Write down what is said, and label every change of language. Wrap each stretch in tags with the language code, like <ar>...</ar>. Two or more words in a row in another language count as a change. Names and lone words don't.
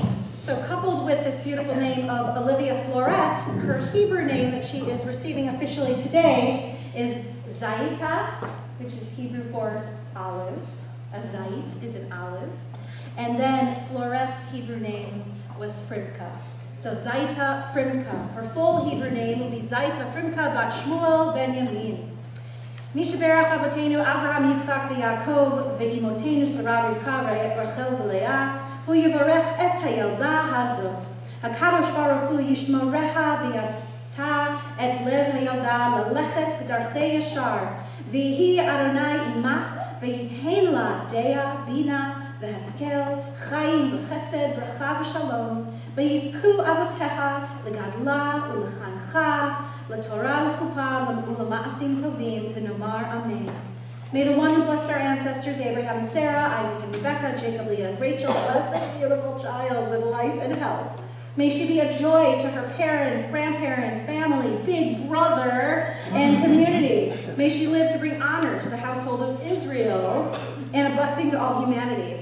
<en>So coupled with this beautiful name of Olivia Florette, her Hebrew name that she is receiving officially today is Zaita, which is Hebrew for olive. A zait is an olive. And then Florette's Hebrew name was Frimka. So Zaita Frimka. Her full Hebrew name will be Zaita Frimka bat Shmuel ben Yamin.</en> <he>מי שברך אבותינו אברהם יצחק ויעקב ואמותינו שרה רבקה רחל ולאה הוא יברך את הילדה הזאת. הקדוש ברוך הוא ישמרה ויטה את לב הילדה ללכת בדרכי ישר ויהי אדוני עמה ויתן לה דעה בינה והשכל חיים וחסד ברכה ושלום ויזכו אבותיה לגדלה ולחנכה לתורה לחופה למעשים טובים ונאמר אמן.</he> <en>May the one who blessed our ancestors, Abraham and Sarah, Isaac and Rebekah, Jacob, Leah, and Rachel, bless this beautiful child with life and health. May she be a joy to her parents, grandparents, family, big brother, and community. May she live to bring honor to the household of Israel and a blessing to all humanity.</en>